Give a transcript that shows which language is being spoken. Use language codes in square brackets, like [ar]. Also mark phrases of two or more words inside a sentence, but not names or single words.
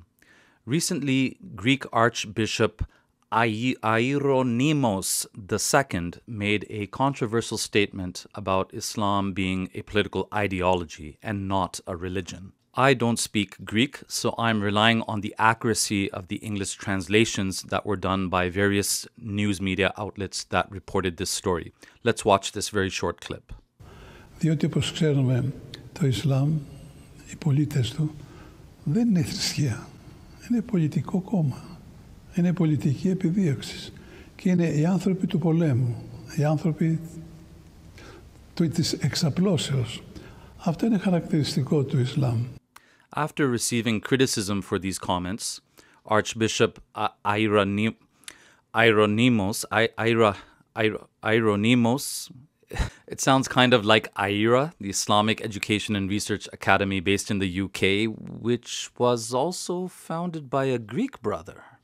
[en] Recently, Greek Archbishop Ieronymos II made a controversial statement about Islam being a political ideology and not a religion. I don't speak Greek, so I'm relying on the accuracy of the English translations that were done by various news media outlets that reported this story. Let's watch this very short clip. [el] Διότι όπως ξέρουμε το Ισλάμ, οι πολίτες του δεν είναι θρησκεία, είναι πολιτικό κόμμα, είναι πολιτική επιδίωξη και είναι οι άνθρωποι του πολέμου, οι άνθρωποι της εξαπλώσεως. Αυτό είναι χαρακτηριστικό του Ισλάμ. [en] After receiving criticism for these comments, Archbishop Ieronymos, it sounds kind of like IERA, the Islamic Education and Research Academy based in the UK, which was also founded by a Greek brother.